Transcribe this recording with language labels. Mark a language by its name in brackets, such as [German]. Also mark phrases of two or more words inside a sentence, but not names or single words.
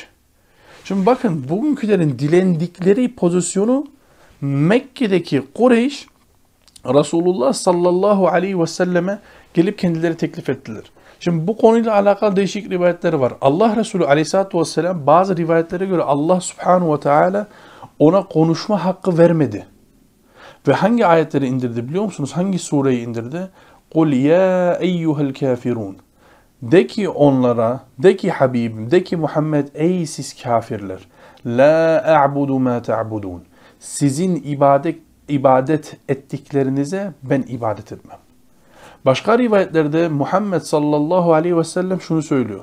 [Turkish] Şimdi bakın bugünkülerin dilendikleri pozisyonu Mekke'deki Kureyş Resulullah [Arabic] صلى الله عليه وسلم [Turkish] gelip kendileri teklif ettiler. Şimdi bu konuyla alakalı değişik rivayetler var. Allah Resulü [Arabic] عليه الصلاة والسلام [Turkish] bazı rivayetlere göre Allah [Arabic] سبحانه وتعالى [Turkish] ona konuşma hakkı vermedi. Ve hangi ayetleri indirdi biliyor musunuz? Hangi sureyi indirdi? [Arabic] قُلْ يَا اَيُّهَا الْكَافِرُونَ [Turkish] De ki onlara, de ki Habibim, de ki Muhammed ey siz kafirler. [Arabic] لا أعبد ما تعبدون. [Turkish] Sizin ibadet ettiklerinize ben ibadet etmem. Başka rivayetlerde Muhammed [Arabic] صلى الله عليه وسلم [Turkish] şunu söylüyor.